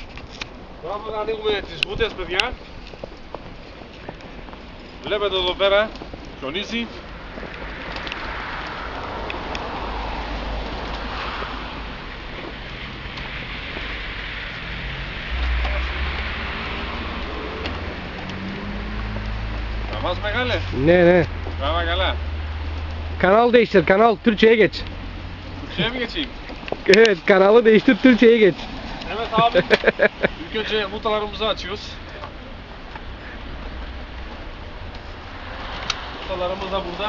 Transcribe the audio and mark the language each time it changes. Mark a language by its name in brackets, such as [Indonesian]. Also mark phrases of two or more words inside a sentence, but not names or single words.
[Greek] Τώρα που ανοίγουμε τις βούτες, παιδιά, βλέπετε εδώ πέρα, χιονίζει. Namaz μεγάλε. [Turkish] Ne. [Greek] Bravo καλά. [Turkish] Kanal değiştir, kanal Türkçe'ye geç. Türkçe'ye mi geçeyim? Evet, kanalı değiştir, Türkçe'ye geç. Evet abi. İlk önce mutalarımızı açıyoruz. Mutalarımız da burada.